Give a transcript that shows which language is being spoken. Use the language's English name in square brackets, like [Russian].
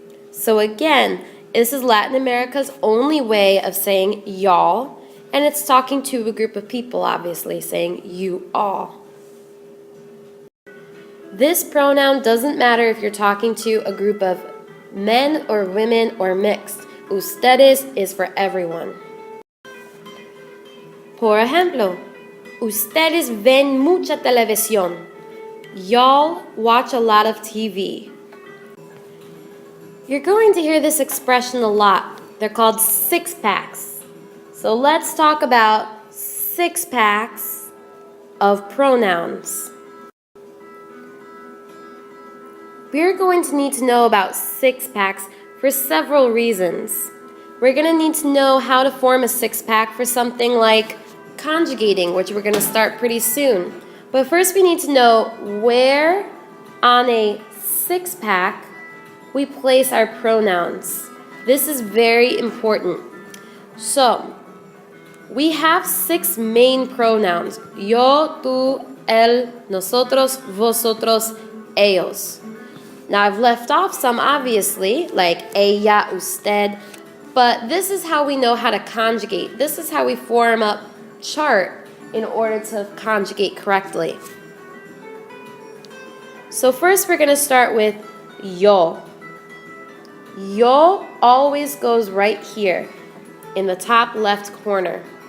[English] So again, this is Latin America's only way of saying y'all, and it's talking to a group of people, obviously, saying you all. This pronoun doesn't matter if you're talking to a group of men or women or mixed. Ustedes is for everyone. [Spanish] Por ejemplo, ustedes ven mucha televisión. [English] Y'all watch a lot of TV. You're going to hear this expression a lot. They're called six-packs. So let's talk about six-packs of pronouns. We're going to need to know about six-packs for several reasons. We're going to need to know how to form a six-pack for something like conjugating, which we're going to start pretty soon. But first we need to know where on a six-pack we place our pronouns. This is very important. So, we have six main pronouns. [Spanish] Yo, tú, él, nosotros, vosotros, ellos. [English] Now, I've left off some, obviously, like ella, usted, but this is how we know how to conjugate. This is how we form a chart in order to conjugate correctly. So first, we're going to start with yo. Yo always goes right here in the top left corner.